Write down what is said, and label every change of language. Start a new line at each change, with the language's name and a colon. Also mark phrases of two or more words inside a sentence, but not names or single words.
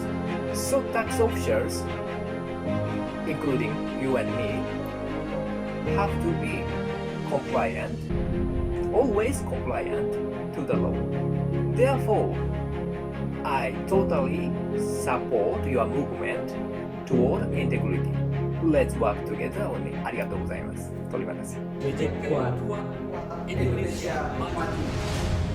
English: So tax officials, including you and me, have to be compliant, always compliant to the law. Therefore, I totally support your movement toward integrity. Let's work together on it.
Japanese: ありがとうございます。
Indonesian: Terima kasih. Kuat Indonesia Maju.